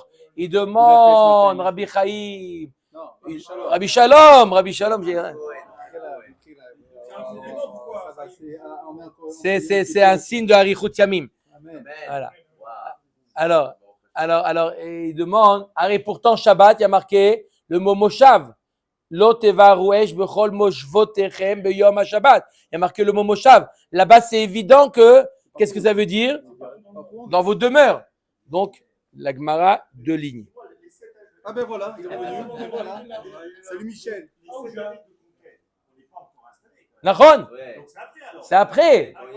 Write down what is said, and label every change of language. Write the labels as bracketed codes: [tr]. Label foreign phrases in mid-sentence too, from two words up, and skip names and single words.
[fr] Il demande, Rabbi Chaim. Rabbi Shalom. C'est un signe de [he] אריכות ימים. [fr] Voilà. Alors, il demande, et pourtant Shabbat, il y a marqué le mot Moshav. [he] לא תבערו אש בכל מושבותיכם ביום השבת. [fr] Il y a marqué le mot Moshav. Là-bas, c'est évident que, qu'est-ce que ça veut dire? Dans vos demeures. Donc, la Gemara, 2 lignes. Ah ben voilà, il est revenu. Voilà. Salut Michel. Nachon? C'est après.